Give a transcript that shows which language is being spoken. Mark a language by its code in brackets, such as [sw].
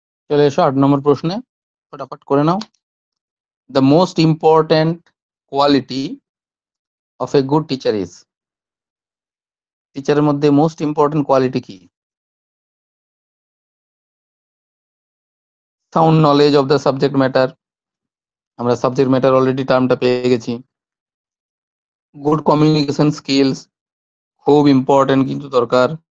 [bn] চলে এসো 8 নম্বর প্রশ্নে, ফটাফট করে নাও। [en] The most important quality of a good teacher is, [bn] টিচারের মধ্যে মোস্ট ইম্পর্টেন্ট কোয়ালিটি কি? [en] sound knowledge of the subject matter, [bn] আমরা সাবজেক্ট ম্যাটার অলরেডি টার্মটা পেয়ে গেছি। [en] good communication skills, [bn] খুব ইম্পর্টেন্ট কিন্তু দরকার।